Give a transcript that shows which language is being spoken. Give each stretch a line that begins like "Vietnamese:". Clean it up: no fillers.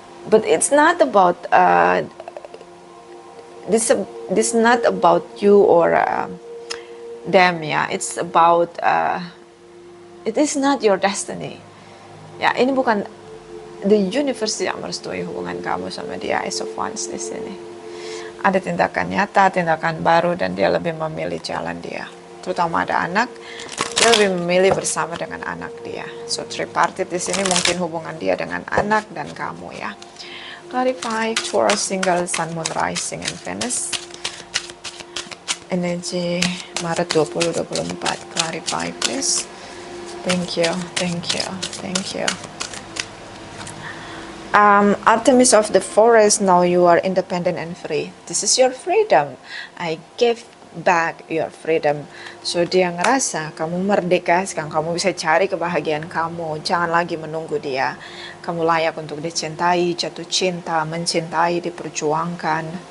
English: But it's not about this not about you or them ya. It's about it is not your destiny.
Indonesian: Ya, ini bukan the universe yang merestui hubungan kamu sama dia. Ace of Wands di sini. Ada tindakan nyata, tindakan baru, dan dia lebih memilih jalan dia. Terutama ada anak, dia lebih memilih bersama dengan anak dia. So tripartite di sini mungkin hubungan dia dengan anak dan kamu ya.
English: Clarify Taurus single Sun Moon Rising and Venus.
Indonesian: Energi Maret 2024.
English: Clarify please. Thank you, thank you, thank you. Artemis of the forest, now you are independent and free. This is your freedom. I gave back your freedom.
Indonesian: So dia ngerasa kamu merdeka, sekarang kamu bisa cari kebahagiaan kamu. Jangan lagi menunggu dia. Kamu layak untuk dicintai, jatuh cinta, mencintai, diperjuangkan.